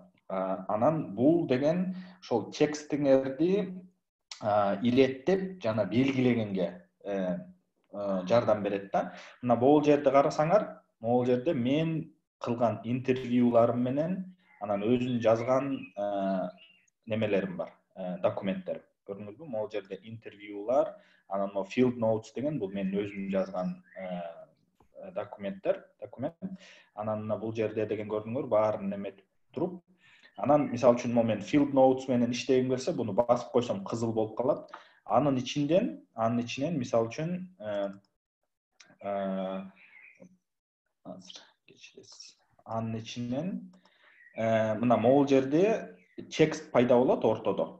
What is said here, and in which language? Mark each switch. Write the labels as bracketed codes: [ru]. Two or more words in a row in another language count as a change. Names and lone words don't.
[ky] Анан бул деген ошол текстиңерди иреттеп жана белгилегенге жардам берет да. Мына бул жерде карасаңар, бул жерде мен кылган интервьюларым менен анан өзүн жазган немелерим бар, документтер. Көрдүңүзбү? Бул жерде интервьюлар, анан [en] field notes [ky] деген бул менин өзүм жазган документ. Анан бул жерде деген көрдүңөр, баарын эметип туруп, анан мисалы үчүн мен [en] field notes [ky] менен иштегим келсе, буну басып койсом кызыл болуп калат. Анын ичинен мисалы үчүн азыр кечиресиз. Анын ичинен мына могул жерде текст пайда болот ортодо.